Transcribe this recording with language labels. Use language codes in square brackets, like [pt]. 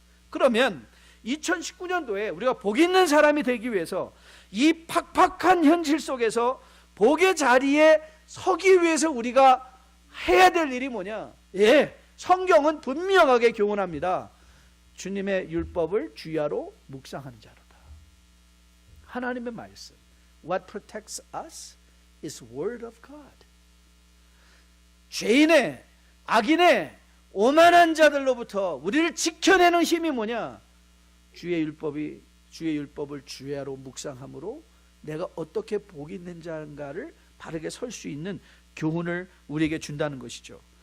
[ko] 그러면 2019년도에 우리가 복 있는 사람이 되기 위해서 이 팍팍한 현실 속에서 복의 자리에 서기 위해서 우리가 해야 될 일이 뭐냐? 성경은 분명하게 교훈합니다. 주님의 율법을 주야로 묵상하는 자로다. 하나님의 말씀. [en] What protects us is word of God. [ko] 죄인의, 악인의, 오만한 자들로부터 우리를 지켜내는 힘이 뭐냐? 주의 율법을 주야로 묵상함으로 내가 어떻게 복 있는 자인가를 바르게 설 수 있는 교훈을 우리에게 준다는 것이죠.